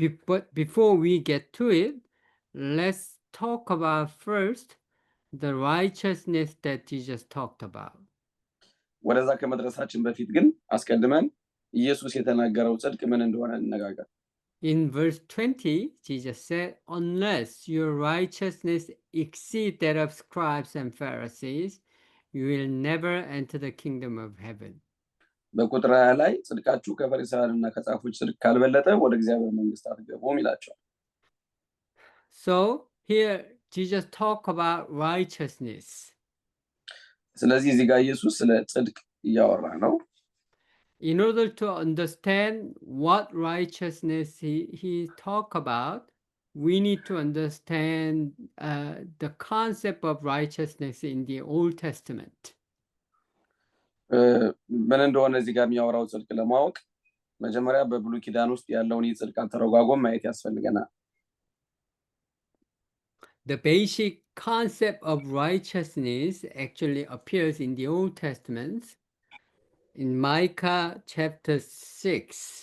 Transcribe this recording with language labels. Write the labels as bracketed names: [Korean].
[English] But before we get to it, let's talk about first the righteousness that Jesus talked about. [Amharic] ወደዛ ከመድረሳችን በፊት ግን አስቀድመን ኢየሱስ የተናገረው ጽድቅ ምን እንደሆነ እንነጋገር። [English] In verse 20, Jesus said, unless your righteousness exceed that of scribes and Pharisees, you will never enter the kingdom of heaven. [Amharic] በቁጥር 20 ላይ ጽድቃችሁ ከፈሪሳውያንና ከጻፎች ጽድቅ ካልበለጠ ወደ እግዚአብሔር መንግስት አትገቡም ይላቸዋል። [English] So here Jesus talk about righteousness. [Amharic] ስለዚህ እዚህ ጋር ኢየሱስ ስለ ጽድቅ እያወራ ነው። [English] In order to understand what righteousness he talk about, we need to understand the concept of righteousness in the Old Testament. [Amharic] ምን እንደሆነ እዚህ ጋር የሚያወራው ጽድቅ ለማወቅ መጀመሪያ በብሉይ ኪዳን ውስጥ ያለውን የጽድቅ አተረጓጎም ማየት ያስፈልገናል። [English] The basic concept of righteousness actually appears in the Old Testament in Micah chapter 6.